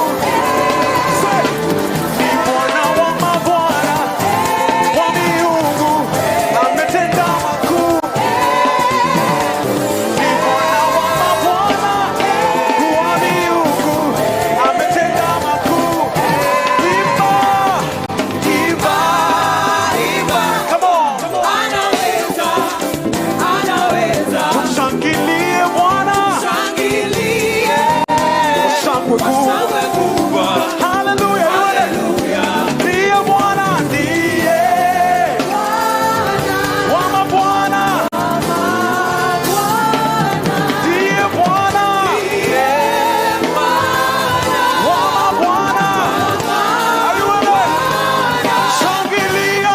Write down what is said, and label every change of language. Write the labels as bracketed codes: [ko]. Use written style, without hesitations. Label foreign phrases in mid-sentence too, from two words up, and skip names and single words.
[sw] Say, ni Bwana wa mabwana, wa miungu. Ametenda makuu. Ni Bwana wa mabwana, wa miungu. Ametenda makuu. Imba, imba, imba. [en] Come on. [sw] Tushangilie Bwana kwa shangwe kubwa. Hallelujah. Ndiye Bwana, ndiye wa mabwana. Ndiye Bwana wa mabwana. [en] Are you with us? [sw] Shangilia.